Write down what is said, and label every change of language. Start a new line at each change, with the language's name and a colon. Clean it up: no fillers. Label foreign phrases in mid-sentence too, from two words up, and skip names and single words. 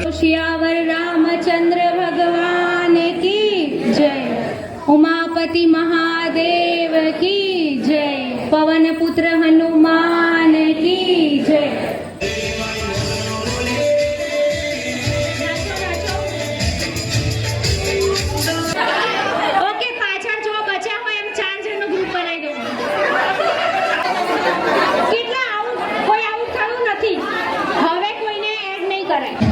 Hindi: श्यावर रामचंद्र भगवान की जय. उमापति महादेव की जय. पवन पुत्र हनुमान की जय.
Gujarati: ઓકે, પાછળ જો બચ્યા હોય એમ 4 જણનું ગ્રુપ બનાવી દો. કેટલા આવું કોઈ આવું થયું નથી, હવે કોઈને એડ નહીં કરાય.